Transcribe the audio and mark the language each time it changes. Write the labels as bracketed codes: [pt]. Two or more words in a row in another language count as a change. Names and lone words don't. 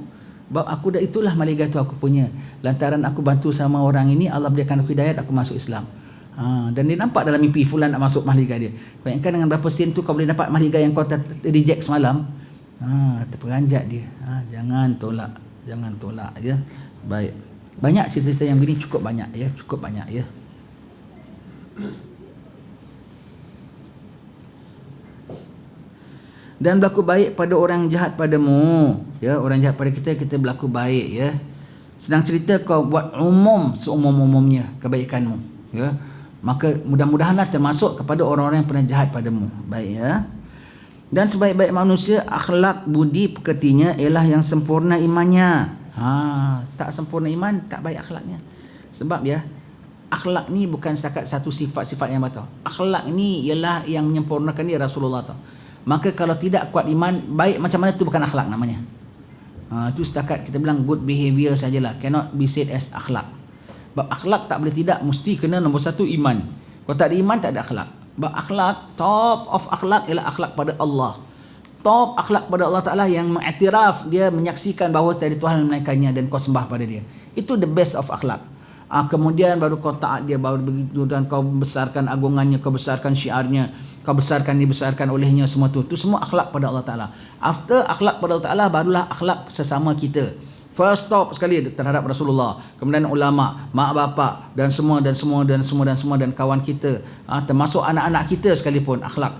[ms] Aku dah, itulah mahligai tu aku punya. Lantaran aku bantu sama orang ini, Allah berikan aku hidayat, aku masuk Islam. Dan dia nampak dalam mimpi fulan nak masuk mahligai dia. Kau ingatkan dengan berapa sen tu kau boleh dapat mahligai yang kau reject semalam. Terperanjat dia. Jangan tolak ya. Baik. Banyak cerita-cerita yang begini, cukup banyak ya. Dan berlaku baik pada orang jahat padamu ya. Orang jahat pada kita berlaku baik ya. Sedang cerita kau buat seumum-umumnya kebaikanmu ya. Maka mudah-mudahanlah termasuk kepada orang-orang yang pernah jahat padamu. Baik ya. Dan sebaik-baik manusia, akhlak budi pekertinya ialah yang sempurna imannya. Tak sempurna iman, tak baik akhlaknya. Sebab ya, akhlak ni bukan setakat satu sifat-sifat yang batal. Akhlak ni ialah yang menyempurnakan dia Rasulullah tahu. Maka kalau tidak kuat iman, baik macam mana tu bukan akhlak namanya. Itu setakat kita bilang [en] good behavior [ms] sajalah, [en] cannot be said as [ms] akhlak. Sebab akhlak tak boleh tidak, mesti kena nombor satu iman. Kalau tak ada iman, tak ada akhlak. Sebab akhlak, [en] top of [ms] akhlak ialah akhlak pada Allah. Top akhlak pada Allah Ta'ala yang mengiktiraf, dia menyaksikan bahawa tiada Tuhan melainkannya dan kau sembah pada dia. Itu [en] the best of [ms] akhlak. Kemudian baru kau taat dia, baru begitu, dan kau besarkan agungannya, kau besarkan syiarnya, kau dibesarkan olehnya, semua tu. Itu semua akhlak pada Allah Ta'ala. After akhlak pada Allah Ta'ala, barulah akhlak sesama kita. [en] First stop [ms] sekali terhadap Rasulullah, kemudian ulama, mak bapak dan semua dan kawan kita, termasuk anak-anak kita sekalipun, akhlak.